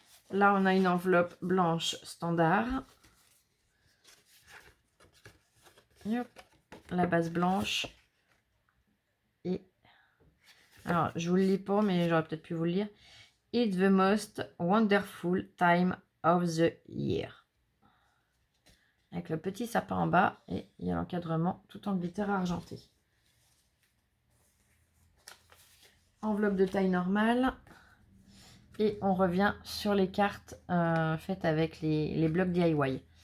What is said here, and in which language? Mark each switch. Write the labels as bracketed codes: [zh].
[fr] Là, on a une enveloppe blanche standard. Et hop. La base blanche. Et alors, je vous le lis pas, mais j'aurais peut-être pu vous le lire. [en] It's the most wonderful time of the year. [fr] Avec le petit sapin en bas et il y a l'encadrement tout en glitter argenté. Enveloppe de taille normale. Et on revient sur les cartes faites avec les blocs DIY.